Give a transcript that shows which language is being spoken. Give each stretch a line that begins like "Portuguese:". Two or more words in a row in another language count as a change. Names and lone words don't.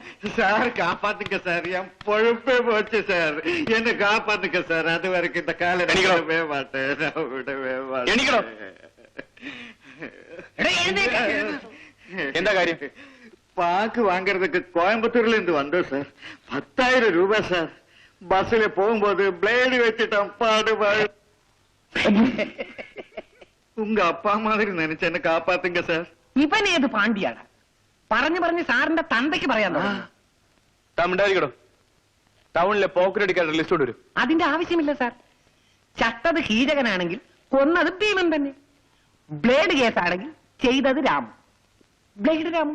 Tamil: சார் காப்பாத்துங்க சார், என் பொழுப்பே போச்சு சார், என்ன காப்பாத்துங்க சார். அது வரைக்கும் இந்த காலை விடவே மாட்டேன், நான் விடவே மாட்டேன்.
Malayalam: എന്താ കാര്യം?
Tamil: பாக்கு வாங்கறதுக்கு கோயம்புத்தூர்ல இருந்து வந்தோம் சார். 10,000 ரூபாய் சார். பஸ்ல போகும்போது பிளேடு வச்சுட்டேன், பாடு. உங்க அப்பா மாதிரி நினைச்சு என்ன காப்பாத்துங்க സാർ.
Malayalam: ഇവൻ ഏത് പാണ്ഡ്യാണ്? പറഞ്ഞു സാറിന്റെ തന്തയ്ക്ക് പറയാൻ തമിഴ്നാടിക്കടോ ടൗണിലെ പോക്കറ്റ് അടിക്കാരുടെ ലിസ്റ്റ് കൊണ്ടുവരും. അതിന്റെ ആവശ്യമില്ല സാർ. ചത്തത് കീചകനാണെങ്കിൽ കൊന്നത് ഭീമൻ തന്നെ. ബ്ലേഡ് കേസാണെങ്കിൽ ചെയ്തത് രാമു. ബ്ലേഡ് രാമു.